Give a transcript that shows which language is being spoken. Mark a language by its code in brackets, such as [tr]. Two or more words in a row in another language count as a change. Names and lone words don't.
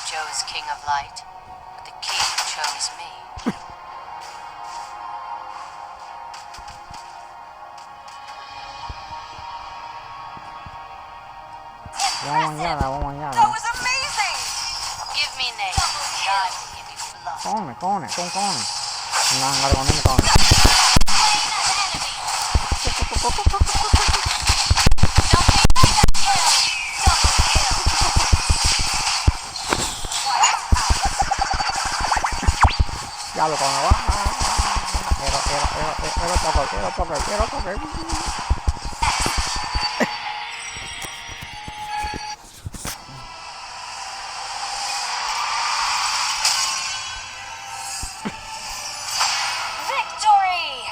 [en] was king of light, but the king chose me. [my] ဝမ်းရတာဝမ်းရတာ [en] That was amazing! Give me name, and I will give you blood. [my] ကောင်းတယ်ကောင်းတယ်ကောင်းကောင်းတယ်ငါတော့လည်းမကောင်းဘူး [en] Slain an enemy. Double kill. [my] ရလို့ကောင်းတော့အဲ့တော့ [en] Victory!